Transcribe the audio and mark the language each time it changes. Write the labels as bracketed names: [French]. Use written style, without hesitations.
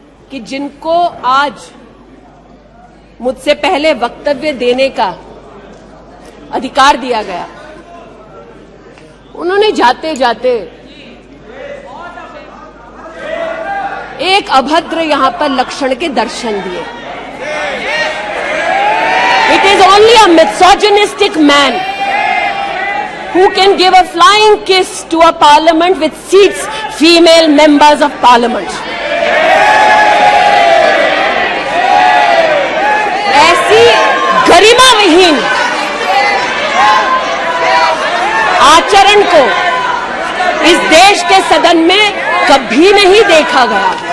[Hindi] कि जिनको आज मुझसे पहले वक्तव्य देने का अधिकार दिया गया, उन्होंने जाते जाते एक अभद्र यहां पर लक्षण के दर्शन दिए। [English] It is only a misogynistic man who can give a flying kiss to a parliament with seats female members of parliament. [Hindi] ऐसी गरिमा विहीन आचरण को इस देश के सदन में कभी नहीं देखा गया।